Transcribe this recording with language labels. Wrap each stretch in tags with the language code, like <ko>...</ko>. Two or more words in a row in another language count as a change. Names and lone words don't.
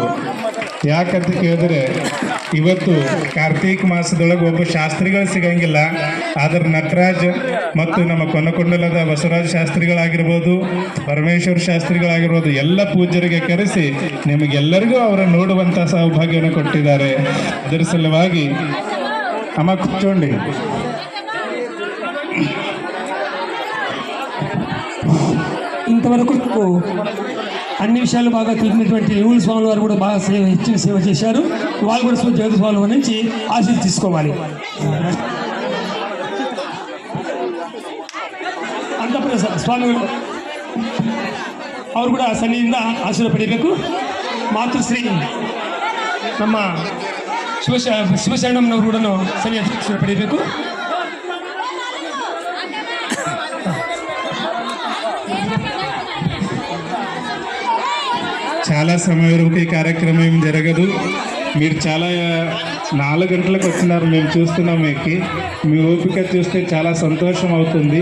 <kn>ಯಾಕಂತ ಕೇಳಿದ್ರೆ ಇವತ್ತು ಕಾರ್ತೀಕ ಮಾಸದೊಳಗೆ ಒಬ್ಬ ಶಾಸ್ತ್ರಿಗಳು ಸಿಗಂಗಿಲ್ಲ. ಆದ್ರೆ ನಟರಾಜ್ ಮತ್ತು ನಮ್ಮ ಕೊನಕೊಂಡಲದ ಬಸವರಾಜ ಶಾಸ್ತ್ರಿಗಳಾಗಿರ್ಬೋದು, ಪರಮೇಶ್ವರ ಶಾಸ್ತ್ರಿಗಳಾಗಿರ್ಬೋದು, ಎಲ್ಲ ಪೂಜ್ಯರಿಗೆ ಕರೆಸಿ ನಿಮಗೆಲ್ಲರಿಗೂ ಅವರ ನೋಡುವಂಥ ಸೌಭಾಗ್ಯವನ್ನು ಕೊಟ್ಟಿದ್ದಾರೆ. ಅದರ ಸಲುವಾಗಿ ಅಮ್ಮ ಕೂತ್ಕೊಂಡಿ.</kn> <te>ఇంతవరకు అన్ని విషయాలు బాగా తెలిపినటువంటి యూల్ స్వామి వారు కూడా బాగా హెచ్చిన సేవ చేశారు. వాళ్ళు కూడా జగత్ స్వామి వారి నుంచి ఆశీర్వాదం తీసుకోవాలి.</te> <kn>ಅಂತಪುರ ಸ್ವಾಮಿಗಳು ಅವರು ಕೂಡ ಸನ್ನಿಧಿಯಿಂದ ಆಶೀರ್ವಾದ ಪಡೆಯಬೇಕು. ಮಾತೃಶ್ರೀ ನಮ್ಮ ಶಿವಶರಣಮ್ಮನವರು ಕೂಡ ಸನ್ನಿಧಿ ಆಶೀರ್ವಾದ ಪಡೆಯಬೇಕು.</kn> <te>చాలా సమయం వరకు ఈ కార్యక్రమం ఏం జరగదు. మీరు చాలా 4 గంటలకు వచ్చినారు, మేము చూస్తున్నాం. మీ ఓపిక చూస్తే చాలా సంతోషం అవుతుంది.</te>